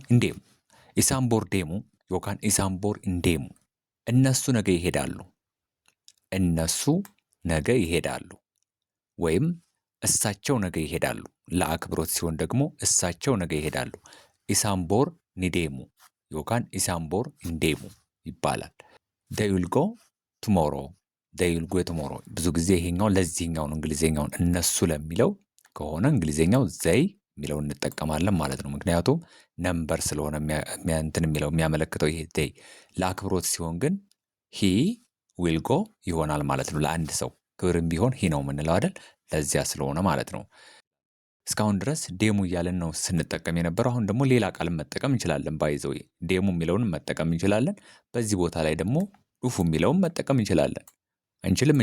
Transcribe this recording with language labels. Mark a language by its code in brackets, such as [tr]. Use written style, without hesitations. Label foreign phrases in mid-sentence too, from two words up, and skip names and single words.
[om] እንዴሙ። ኢሳን ቦር ዴሙ ዮካን ኢሳን ቦር እንዴሙ፣ [am] እነሱ ነገ ይሄዳሉ፣ እነሱ ነገ ይሄዳሉ፣ ወይም እሳቸው ነገ ይሄዳሉ። ለአክብሮት ሲሆን ደግሞ እሳቸው ነገ ይሄዳሉ። [om] ኢሳን ቦር ኒዴሙ ዮካን ኢሳን ቦር እንዴሙ [am] ይባላል። [en] they will go tomorrow they will go tomorrow። [am] ብዙ ጊዜ ይሄኛው ለዚህኛው ነው እንግሊዘኛውን እነሱ ለሚለው ከሆነ እንግሊዘኛው ዘይ የሚለው እንጠቀማለን ማለት ነው። ምክንያቱም ነምበር ስለሆነ እንትን የሚለው የሚያመለክተው ይሄ they። ለአክብሮት ሲሆን ግን [en] he will go [am] ይሆናል ማለት ነው። ለአንድ ሰው ክብርም ቢሆን ሂ ነው የምንለው አይደል? ለዚያ ስለሆነ ማለት ነው። እስካሁን ድረስ ዴሙ እያለን ነው ስንጠቀም የነበረው። አሁን ደግሞ ሌላ ቃል መጠቀም እንችላለን። ባይዘው ዴሙ የሚለውን መጠቀም እንችላለን። በዚህ ቦታ ላይ ደግሞ ዱፉ የሚለውን መጠቀም እንችላለን። አንችልም?